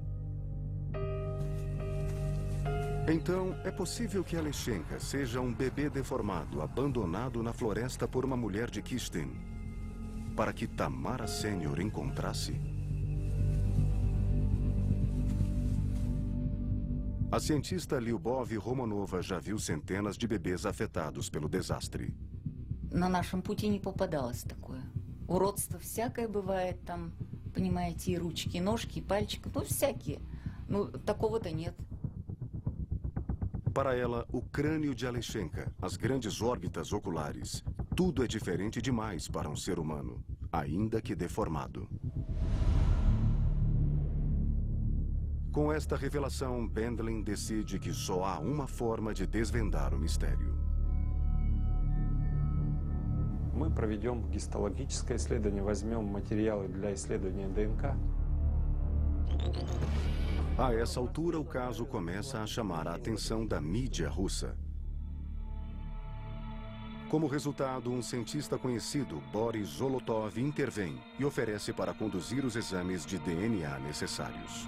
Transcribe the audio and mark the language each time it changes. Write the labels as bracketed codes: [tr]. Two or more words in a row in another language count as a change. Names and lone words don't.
[pt] Então, é possível que Aleshenka seja um bebê deformado, abandonado na floresta por uma mulher de Kisten, para que Tamara Sênior encontrasse? A cientista Lyubov Romanova já viu centenas de bebês afetados pelo desastre. [ru] На нашем пути не попадалось такое. Уродство всякое бывает там, понимаете, и ручки, и ножки, и пальчики, ну всякие. Ну, такого-то нет. [pt] Para ela, o crânio de Aleshenka, as grandes órbitas oculares, tudo é diferente demais para um ser humano, ainda que deformado. Com esta revelação, Bendlin decide que só há uma forma de desvendar o mistério. [ru] Мы проведем гистологическое исследование, возьмем материалы для исследования ДНК. [pt] A essa altura, o caso começa a chamar a atenção da mídia russa. Como resultado, um cientista conhecido, Boris Zolotov, intervém e oferece para conduzir os exames de DNA necessários.